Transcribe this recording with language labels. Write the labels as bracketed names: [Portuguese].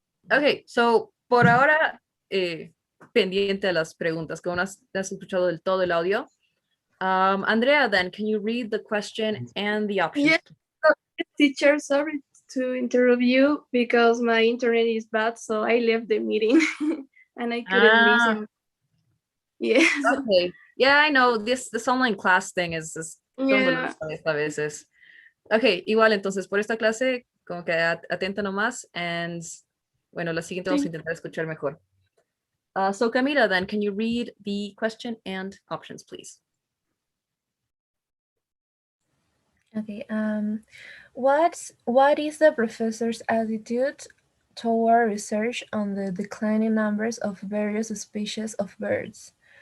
[Spanish] Okay, so por ahora, pendiente de las preguntas, que aún has escuchado del todo el audio. [English] Andrea, then, can you read the question and the options? Yeah. Teacher, sorry to interrupt you because my internet is bad, so I left the meeting and I couldn't listen. Yes. Okay. Yeah, I know this online class thing is just Yeah. [Spanish] a veces. Okay, igual entonces por esta clase como que atenta nomás and bueno, la siguiente vamos a intentar escuchar mejor. [English] So Camila, then, can you read the question and options, please? Okay. What is the professor's attitude toward research on the declining numbers of various species of birds?